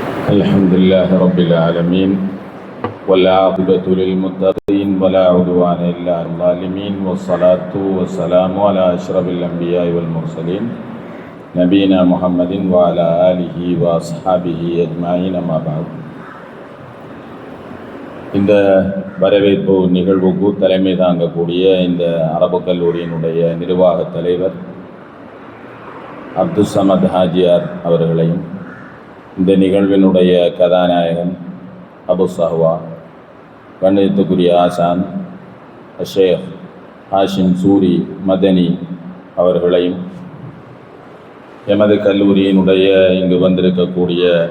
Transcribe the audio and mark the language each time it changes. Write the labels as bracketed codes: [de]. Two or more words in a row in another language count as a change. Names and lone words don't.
[ar] الحمد لله رب العالمين والعاقبة للمتقين ولا عدوان إلا على الظالمين والصلاة والسلام على أشرف الأنبياء والمرسلين نبينا محمد وعلى آله وأصحابه أجمعين أما بعد. [ta] இந்த வரவேற்பு நிகழ்வுக்கு தலைமை தாங்கக்கூடிய இந்த அரபு கல்லூரியினுடைய நிர்வாக தலைவர் அப்துல் சமத் ஹாஜியார் அவர்களையும், இந்த நிகழ்வினுடைய கதாநாயகன் அபு சஹ்வா, கண்ணியத்துக்குரிய ஆசான் ஷேக் ஹாஷிம் சூரி மதனி அவர்களையும், எமது கல்லூரியினுடைய இங்கு வந்திருக்கக்கூடிய